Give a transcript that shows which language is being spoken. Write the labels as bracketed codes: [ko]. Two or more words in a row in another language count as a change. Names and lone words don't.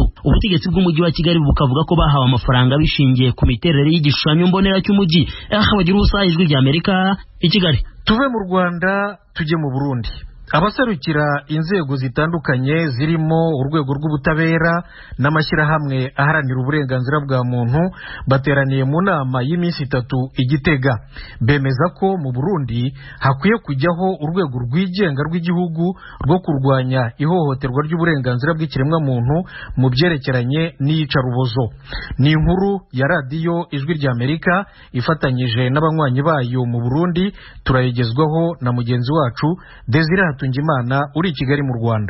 [rw] Ubutegetsi bw'umujyi wa Kigali bukavuga ko bahawe amafaranga bishingiye ku miterere y'igishushanyo mbonera cy'umujyi. Bagira ubusa Ijwi ry'Amerika i Kigali. Tuve mu Rwanda tujye mu Burundi. Abaserukira inzego zitandukanye zirimo urwego rw'ubutabera n'amashyirahamwe aharanira uburenganzira bwa muntu bateraniye mu nama y'iminsi 3 i Gitega. Bemeza ko mu Burundi hakwiye kujyaho urwego rwigenga rw'igihugu rwo kurwanya ihohoterwa ry'uburenganzira bw'ikiremwa muntu mu byerekeranye n'iyicarubozo. Ni inkuru ya radiyo Ijwi ry'Amerika ifatanyije n'abanywanyi bayo mu Burundi, turayigezwaho na mugenzi wacu Desire Tungimana uri i Kigali mu Rwanda.